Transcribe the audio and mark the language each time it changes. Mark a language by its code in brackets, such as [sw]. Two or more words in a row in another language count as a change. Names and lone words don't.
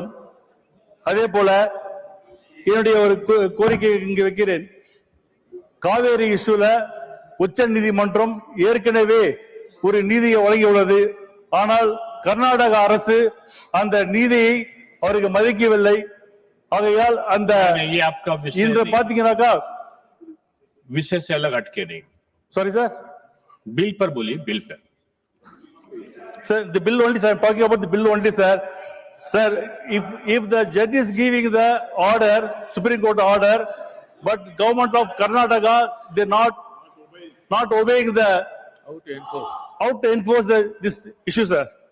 [ta] அதே போல என்னுடைய ஒரு கோரிக்கை இங்கு வைக்கிறேன். காவேரி இஷ்யூல உச்ச நீதிமன்றம் ஏற்கனவே ஒரு நீதியை வழங்கியுள்ளது. ஆனால் கர்நாடக அரசு அந்த நீதியை அவருக்கு மதிக்கவில்லை. ஆகையால் அந்த இன்று பாத்தீங்கன்னாக்கா [hi] विषय से अलग हटके नहीं. [en] Sorry sir, [hi] बिल पर बोलिए, बिल पर. [en] sir, the bill only, sir, I'm talking about the bill only, sir. Sir, if the judge is giving the order, Supreme Court order, but government of Karnataka, they not obeying the how to enforce this issue, sir.